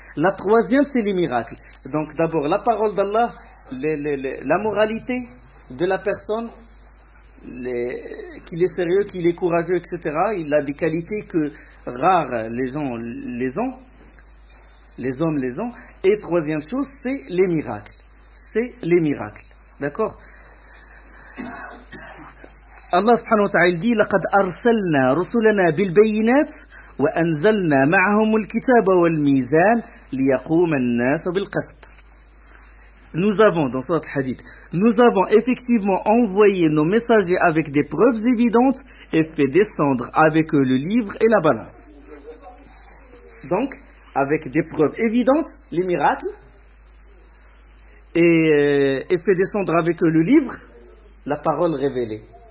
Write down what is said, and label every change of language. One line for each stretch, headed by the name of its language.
French: La troisième, c'est les miracles. Donc d'abord, la parole d'Allah, la moralité de la personne, qu'il est sérieux, qu'il est courageux, etc. Il a des qualités que rares les hommes les ont. Et troisième chose, c'est les miracles. C'est les miracles. D'accord ?
Arabic: الله سبحانه وتعالى دي لقد أرسلنا رسلنا بالبينات وأنزلنا معهم الكتاب والميزان ليقوم الناس بالقسط.
French: Nous avons, dans Sourate Hadid, nous avons effectivement envoyé nos messagers avec des preuves évidentes et fait descendre avec eux le livre et la balance. Donc, avec des preuves évidentes, les miracles, et fait descendre avec eux le livre, la parole révélée.